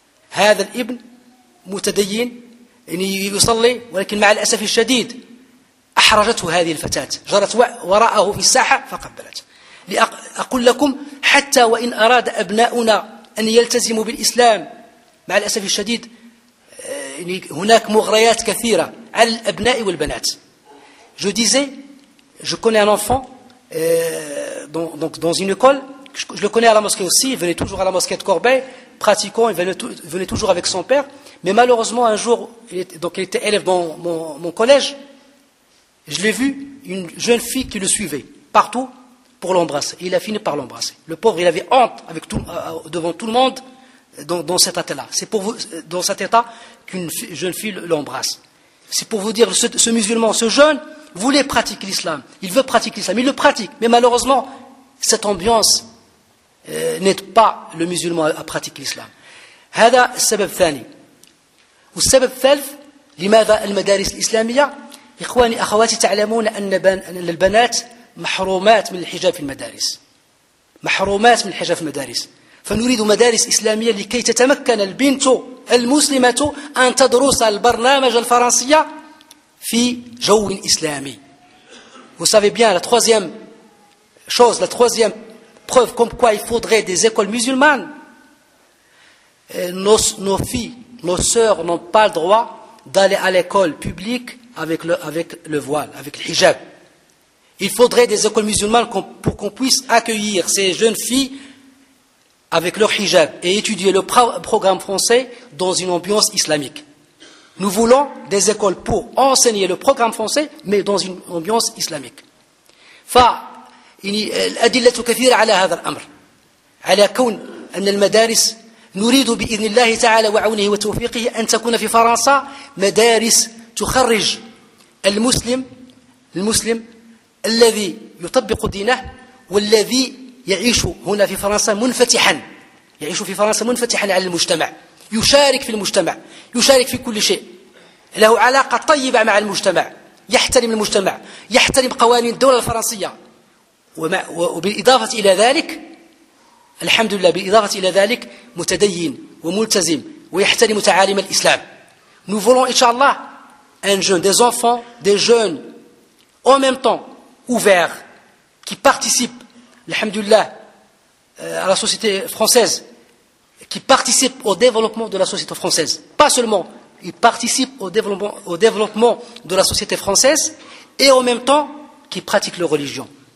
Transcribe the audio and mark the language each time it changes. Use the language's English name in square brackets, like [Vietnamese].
[Arabic] هذا الابن متدين يعني يصلي، ولكن مع الأسف الشديد أحرجته هذه الفتاة، جرت وراءه في الساحة فقبلت. لأقول لكم حتى وإن أراد أبناؤنا أن يلتزموا بالإسلام، مع الأسف الشديد يعني هناك مغريات كثيرة على الأبناء والبنات. [French] Je disais, je connais un enfant dans une école, je le connais à la mosquée aussi, il venait toujours à la mosquée de Corbeil, pratiquant, il venait toujours avec son père, mais malheureusement un jour, il était élève dans mon collège, je l'ai vu, une jeune fille qui le suivait partout pour l'embrasser, et il a fini par l'embrasser. Le pauvre, il avait honte avec devant tout le monde dans cet état-là. C'est pour vous, dans cet état qu'une jeune fille l'embrasse. C'est pour vous dire, ce musulman, ce jeune, voulait pratiquer l'islam. Il veut pratiquer l'islam. Il le pratique. Mais malheureusement, cette ambiance n'aide pas le musulman à pratiquer l'islam. [Arabic] هذا السبب الثاني. والسبب الثالث لماذا المدارس الإسلامية؟ إخواني أخواتي تعلمون أن البنات محرومات من الحجاب في المدارس. محرومات من الحجاب في المدارس. فنريد مدارس إسلامية لكي تتمكن البنت المسلمة أن تدرس البرنامج الفرنسية في جو إسلامي. [French] Vous savez bien la troisième chose, la troisième preuve comme quoi il faudrait des écoles musulmanes. Nos filles, nos sœurs n'ont pas le droit d'aller à l'école publique avec le voile, avec le hijab. Il faudrait des écoles musulmanes pour qu'on puisse accueillir ces jeunes filles avec leur hijab et étudier le programme français dans une ambiance islamique. Nous voulons des écoles pour enseigner le programme français, mais dans une ambiance islamique. [Arabic] الأدلة كثيرة على هذا الأمر، على كون أن المدارس نريد بإذن الله تعالى وعونه وتوفيقه أن تكون في فرنسا مدارس تخرج المسلم الذي يطبق دينه والذي يعيش هنا في فرنسا منفتحا، يعيش في فرنسا منفتحا على المجتمع، يشارك في المجتمع، يشارك في كل شيء، له علاقة طيبة مع المجتمع، يحترم المجتمع، يحترم قوانين الدولة الفرنسية. وبالإضافة إلى ذلك، الحمد لله، بالإضافة إلى ذلك متدين وملتزم ويحترم تعاليم الإسلام. [French] Nous voulons inshallah un jeune, des enfants, des jeunes en même temps ouverts qui participent, الحمد لله, à la société française, qui participent au développement de la société française. Pas seulement, ils participent au développement de la société française et en même temps qui pratiquent leur religion.